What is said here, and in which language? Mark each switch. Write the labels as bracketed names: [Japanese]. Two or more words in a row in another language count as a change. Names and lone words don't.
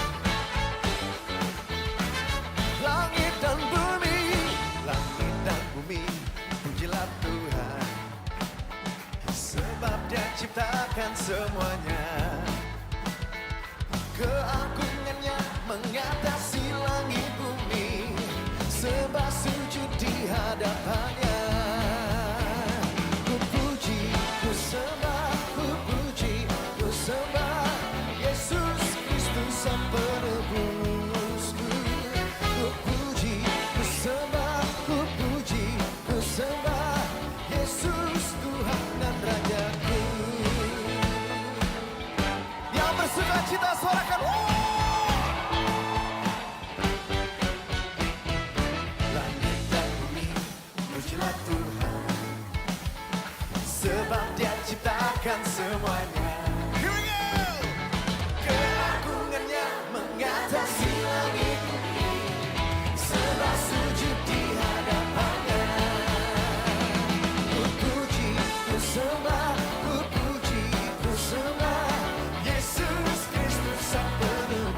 [Indonesian] Langit dan bumi, pujilah Tuhan, sebab Dia ciptakan semuanya. Keagungannya mengatasi langit bumi, sebab sujud di hadapannya. Ku puji, ku sembah, ku puji, ku sembah Yesus Kristus Sang Penebusku. Ku puji, ku sembah, ku puji, ku sembah Yesus Tuhan dan Rajaku. Yang bersuka cita suarakan. Langit dan bumi, pujilah Tuhan, sebab Dia ciptakan semuanya. [English] Here we go. [Indonesian] Keagungannya mengatasi langit bumi, sebab sujud di hadapannya. Ku puji, ku sembah, ku puji, ku sembah Yesus Kristus Sang Penebus.